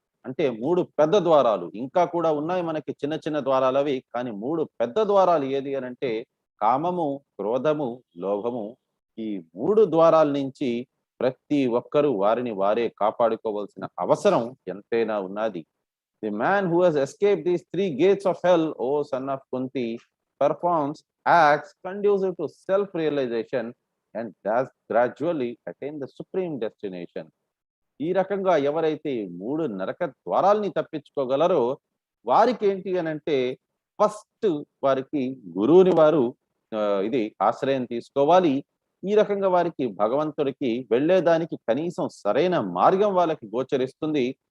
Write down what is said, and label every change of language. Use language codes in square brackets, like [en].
[te] అంటే 3 పెద్ద ద్వారాలు, ఇంకా కూడా ఉన్నాయి మనకి చిన్న చిన్న ద్వారాలు అవి. కానీ 3 పెద్ద ద్వారాలు ఏది అనంటే కామము, క్రోధము, లోభము. ఈ 3 ద్వారాల నుంచి ప్రతి ఒక్కరూ వారిని వారే కాపాడుకోవాల్సిన అవసరం ఎంతైనా ఉన్నది. [en] The man who has escaped these 3 gates of hell, O son of Kunti, performs acts conducive to self-realization and does gradually attain the supreme destination. [te] ఈ రకంగా ఎవరైతే 3 నరక ద్వారాల్ని తప్పించుకోగలరో వారికి ఏంటి అని అంటే ఫస్ట్ వారికి గురువుని వారు ఇది ఆశ్రయం తీసుకోవాలి. ఈ రకంగా వారికి భగవంతుడికి వెళ్ళేదానికి కనీసం సరైన మార్గం వాళ్ళకి గోచరిస్తుంది.